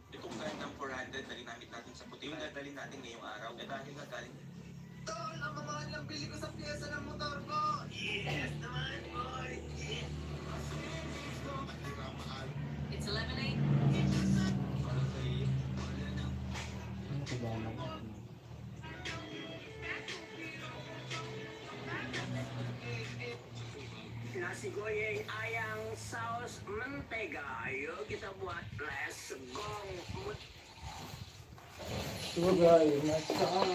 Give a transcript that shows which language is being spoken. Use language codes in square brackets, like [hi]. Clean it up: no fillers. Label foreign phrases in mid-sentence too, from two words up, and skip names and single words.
[tl] Itong brand ng 400 na ginamit natin sa puti yung dadalhin natin ngayong araw. Eh dahil nga galing. Tol, ang mamahal lang bili ko sa pyesa ng motor ko. Yes naman, boy. [en] It's 11:08. [tl] Para sa iyo, wala na. Ano ko ba naman? [id] Nasi goreng ayam saus mentega. Ayo kita buat. [en] Let's go. So guys, [tl] nasa